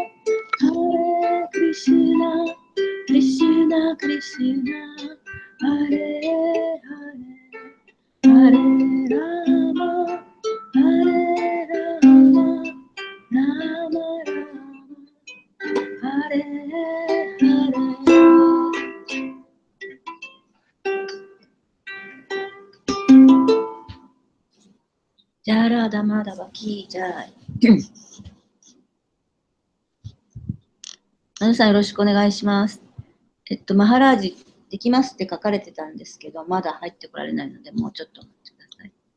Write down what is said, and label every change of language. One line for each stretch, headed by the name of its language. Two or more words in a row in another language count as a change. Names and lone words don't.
Sanskrit: Krishna Krishna Hare Hare Hare Rama Hare Rama Rama Rama Hare Hare
Japanese: ジャラダマダバキージャイ皆さんよろしくお願いします。マハラージできますって書かれてたんですけど、まだ入ってこられないので、もうちょっと待ってください。